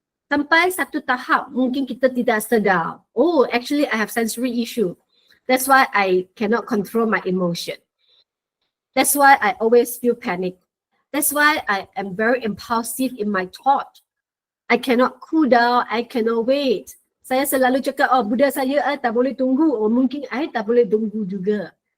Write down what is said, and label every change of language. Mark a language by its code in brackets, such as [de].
[ms] Sampai satu tahap mungkin kita tidak sedar. [en] Oh, actually I have sensory issue. That's why I cannot control my emotion. That's why I always feel panic. That's why I am very impulsive in my thought. I cannot cool down, I cannot wait. [ms] Saya selalu cakap, oh Buddha saya tak boleh tunggu, oh mungkin I tak boleh tunggu juga.